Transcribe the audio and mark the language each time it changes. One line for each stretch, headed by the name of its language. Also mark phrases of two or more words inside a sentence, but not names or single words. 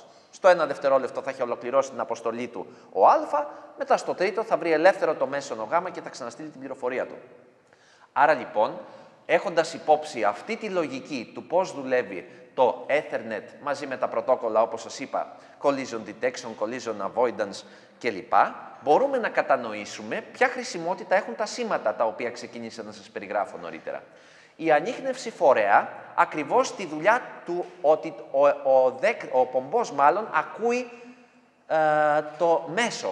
Greek: Στο 1 δευτερόλεπτο θα έχει ολοκληρώσει την αποστολή του ο α, μετά στο τρίτο θα βρει ελεύθερο το μέσον ο γ και θα ξαναστείλει την πληροφορία του. Άρα λοιπόν, έχοντας υπόψη αυτή τη λογική του πώς δουλεύει το Ethernet μαζί με τα πρωτόκολλα, όπως σας είπα,
English: collision detection, collision avoidance
Greek: κλπ, μπορούμε να κατανοήσουμε ποια χρησιμότητα έχουν τα σήματα τα οποία ξεκίνησα να σας περιγράφω νωρίτερα. Η ανίχνευση φορέα, ακριβώς τη δουλειά του ότι ο πομπός μάλλον ακούει το μέσο.